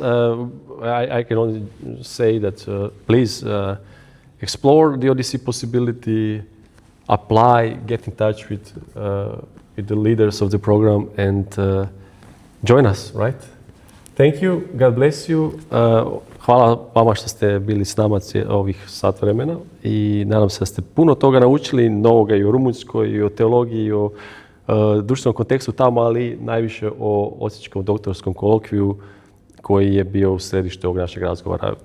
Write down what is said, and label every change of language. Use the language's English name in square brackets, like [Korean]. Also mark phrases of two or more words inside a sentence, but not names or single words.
[English] I can only say that please explore the ODC possibility, apply, get in touch with the leaders of the program, and join us, right? Thank you. God bless you. [Croatian] Hvala vama što ste bili s nama ovih sat vremena i nadam se da ste puno toga naučili, novoga i o Rumunjskoj, i o teologiji, i o društvenom kontekstu tamo, ali najviše o Osječkom doktorskom kolokviju koji je bio u središtu ovog našeg razgovora.